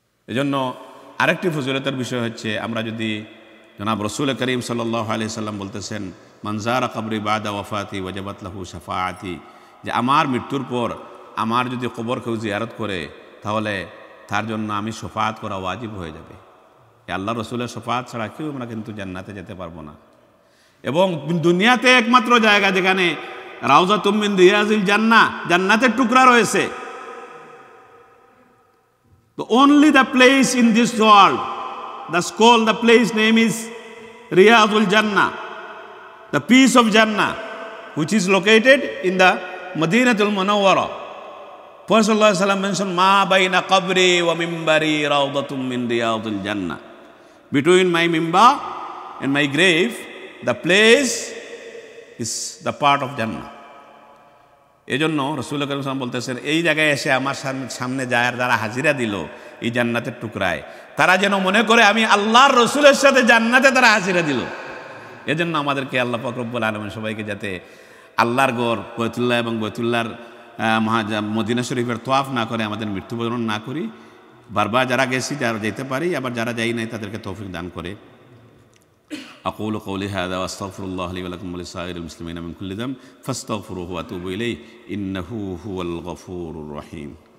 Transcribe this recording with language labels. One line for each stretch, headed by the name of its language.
Bangla: এজন্য আরেকটি ফজিলতের বিষয় হচ্ছে, আমরা যদি জনাব রাসূল করিম সাল্লাল্লাহু আলাইহি সাল্লাম বলতেছেন, মান যারা কবরি বাদা ওয়াফাতি ওয়াজাবাত লাহু শাফাআতি, যে আমার মৃত্যুর পর আমার যদি কবর কেউ জিয়ারত করে, তাহলে তার জন্য আমি শফাআত করা ওয়াজিব হয়ে যাবে। আল্লাহ রাসূলের শফাআত ছাড়া কেউ আমরা কিন্তু জান্নাতে যেতে পারবো না।
English: এবং দুনিয়াতে একমাত্র জায়গা যেখানে রাউযাতুম মিন রিয়াজিল জান্নাহ, জান্নাতের টুকরা রয়েছে, only the place in this world, the place name is Riyadul Jannah, the piece of Jannah, which is located in the Madinatul Munawwara. Prophet ﷺ mentioned,
Arabic: Ma bayna qabri wa mimbari rawdatum min riyadil Jannah.
English: Between my mimbar and my grave, the place is the part of Jannah.
Bangla: এজন্য রাসূল করিম সাল্লাল্লাহু আলাইহি ওয়াসাল্লাম বলতেছেন, এই জায়গায় এসে আমার সামনে যারা হাজিরা দিল এই জান্নাতের টুকরায়, তারা যেন মনে করে আমি আল্লাহর রাসূলের সাথে জান্নাতে তারা হাজিরা দিল। এজন্য আমাদেরকে আল্লাহ পাক রব্বুল আলামিন সবাইকে যাতে আল্লাহর ঘর বাইতুল্লাহ এবং বাইতুল্লাহর মদিনা শরীফের তওয়াফ না করে আমাদের মৃত্যুবরণ না করি, বারবার যারা গেছি যারা যেতে পারি, আবার যারা যাই নাই তাদেরকে তৌফিক দান করে।
Arabic: أقول قولي هذا وأستغفر الله لي ولكم ولسائر المسلمين من كل ذنب فاستغفروه وأتوبوا إليه إنه هو الغفور الرحيم.